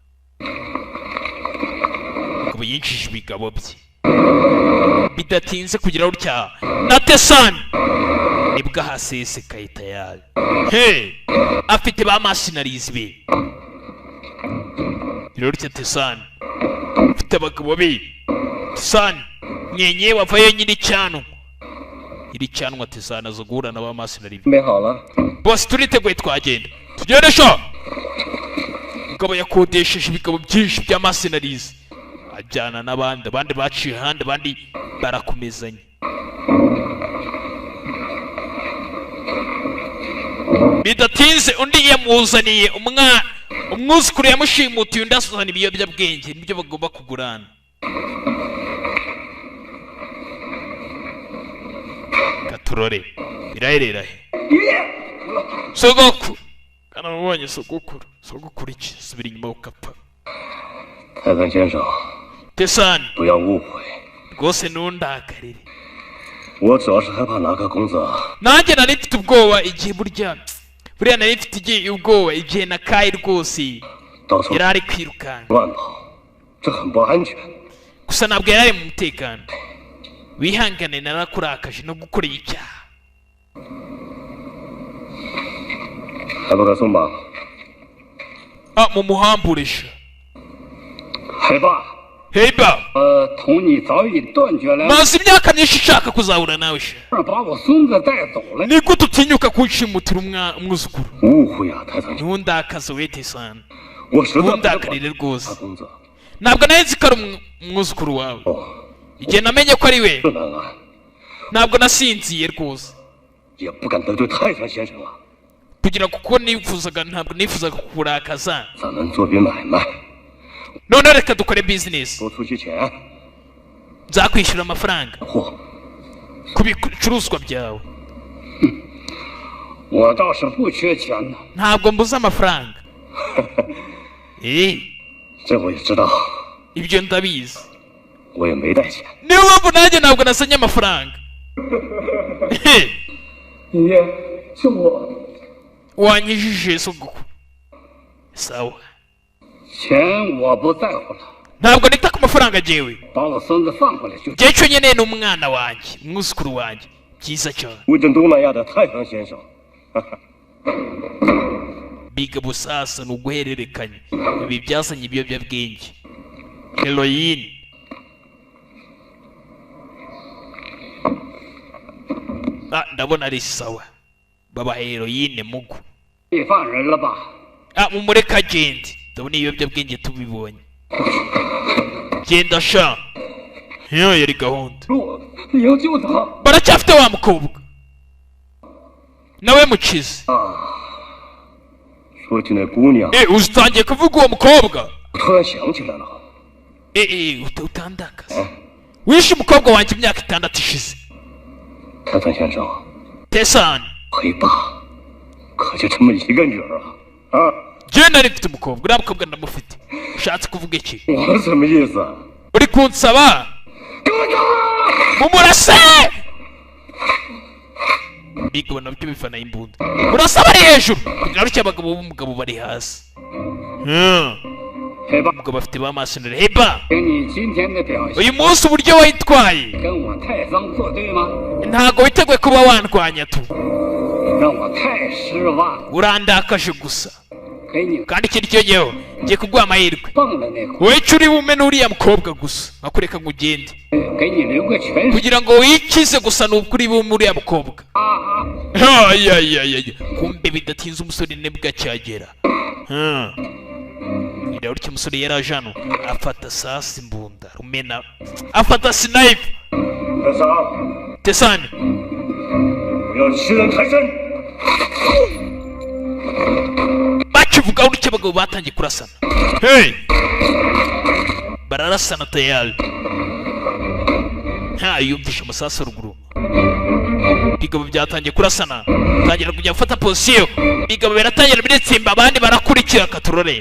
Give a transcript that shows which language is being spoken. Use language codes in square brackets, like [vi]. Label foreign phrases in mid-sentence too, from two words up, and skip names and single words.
[rw] kuba yinjije ibigabo bye bidatinze kugira utya na Tesani nibwo ahasesekaye tayari afite ba masinarizi be rero utya Tesani ufite abagabo be Tesani nyenye wavayo nyiri cyano iri cyanwa Tesani azo guhura na ba masinarizi [zh] 准备好了。 [rw] bose turiteguye twagenda tugende sho ngabo yakodesheje ibigabo byinshi bya masinarizi ajyana n'abandi baciye ahandi abandi barakomezanya bidatinze undi yamuzaniye umwuzukuru yamushimutiye undi asuzana ibiyobyabwenge nibyo bagomba kugurana katurore birahera he sogokuru kana mubonye sogokuru iki subira inyuma ukapfa [zh] 泰森先生， [rw] Tesani [zh] 不要误会， [rw] rwose ntundakarire [zh] 我主要是害怕拿个公子。 [rw] nanjye nari mfite ubwoba igihe buriya nari mfite ubwoba igihe nakaye rwose [zh] 到处 [rw] yari ari kwirukanka [zh] 乱跑，这很不安全。 [rw] gusa ntabwo yari ari mu mutekano wihangane narakurakaje no gukorera icyaha [zh] 还不快送吧！ [rw] mumuhamburisha [zh] 海爸， [rw] heba [zh] 同你早已断绝了， [rw] maze imyaka myinshi ushaka kuzahura nawe sha [zh] 把我孙子带走了。 [rw] ni gute utinyuka kunshimutira umwuzukuru [zh] 误会啊，泰森， [rw] ntundakaze we Tesani [zh] 我实在不能 [rw] ntundakarire [zh] 他 [rw] rwose [zh] 公子。 [rw] ntabwo nari nzi ko ari umwuzukuru wawe 哦， igihe namenye ko ari we [zh] 是难安， [rw] ntabwo nasinziye rwose [zh] 也不敢得罪泰森先生了。 [rw] kugira kuko ntabwo nifuzaga kukurakaza [zh] 咱们做笔买卖， [rw] none reka dukore business [zh] 多出些钱， [rw] nzakwishyura amafaranga [zh] 货 [rw] ku bicuruzwa byawe [zh] 我倒是不缺钱呢。 [rw] ntabwo mbuze amafaranga [zh] 这我也知道， [rw] ibyo ndabizi [zh] 我也没带钱。 [rw] niyo mpamvu nanjye ntabwo nasanye amafaranga [zh] 爷爷，是我， [rw] wanyijije sogokuru sawa [zh] 钱我不在乎了， [rw] ntabwo nita ku mafaranga jewe [zh] 把我孙子放回来就。 [rw] jewe cyo nyene ni umwana wanjye umwuzukuru wanjye byiza cyane [zh] 威震东南亚的泰森先生， [rw] biga busasa ni uguhererekanya ibi byazanye ibiyobyabwenge heroine ndabona ari sawa baba heroine mugu [zh] 你放人了吧？ [rw] mumureka agende ndabona ibiyobyabwenge tubibonye genda sha iyo yari gahunda [zh] 你要救他。 [rw] baracyafite wa mukobwa nawe mukize [zh] 说起那姑娘， [rw] uzitangiye kuvuga uwo mukobwa [zh] 我突然想起来了， [rw] utandakaza wishe umukobwa wanjye imyaka 6 ishize [zh] 泰森先生， [rw] Tesani [zh] 黑爸可就这么一个女儿啊！啊， [rw] jewe nari mfite umukobwa uriya mukobwa ndamufite ushatse kuvuga iki [zh] 我什么意思？ [rw] uri kunsaba [zh] 给我走！ [rw] mumurase biga nabyo bifana imbunda murasaba ari hejuru kugira ngo abagabo b'umugabo bari hasi [zh] 黑爸， [rw] umugabo afite ba masinari heba [zh] 凭你今天的表现， [rw] uyu munsi uburyo wayitwaye [zh] 跟我泰桑作对吗？ [rw] ntago witeguye kuba wandwanya tu [zh] 让我太失望。 [rw] urandakaje gusa [zh] 给你 [rw] kandi ikindi cyongeyeho ngiye kuguha amahirwe [zh] 蹦的那块， [rw] wowe icyo uri bume n'uriya mukobwa gusa nkakureka ngo ugende [zh] 给你留个全尸。 [rw] kugira ngo wikize gusa n'ubwo uri bume uriya mukobwa kumbe bidatinze umusore nibwo acyagera ireba utyo umusore yari aje hano afata sasi imbunda rumena afata snipe [zh] 泰森， [rw] Tesani [zh] 不要欺人太甚！ [rw] akivuga gutya abagabo batangiye kurasana. Hey, bararasana tayari. Yumvisha amasasu ruguru. Bigabo byatangiye kurasana, tangira kujya gufata position. Bigabo biratangira biritsimba, abandi barakurikira katurore.